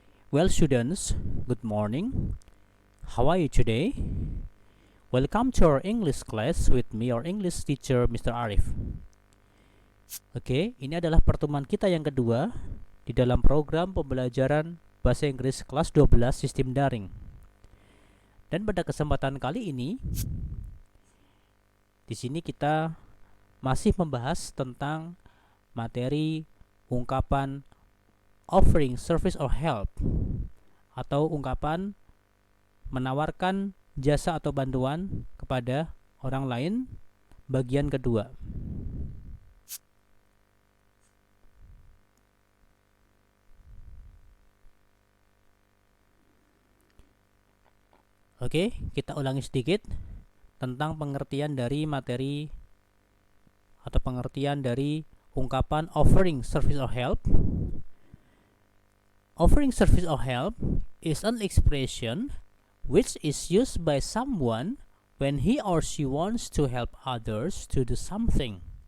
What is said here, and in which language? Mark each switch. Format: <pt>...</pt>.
<en>Well students, good morning. How are you today? Welcome to our English class with me, our English teacher Mr. Arif.</en> <id>Oke, ini adalah pertemuan kita yang kedua di dalam program pembelajaran Bahasa Inggris kelas 12 sistem daring. Dan pada kesempatan kali ini, di sini kita masih membahas tentang materi ungkapan offering service or help atau ungkapan menawarkan jasa atau bantuan kepada orang lain bagian kedua. Oke, kita ulangi sedikit tentang pengertian dari materi atau pengertian dari ungkapan offering service or help.</id> <en>Offering service or help is an expression which is used by someone when he or she wants to help others to do something.</en>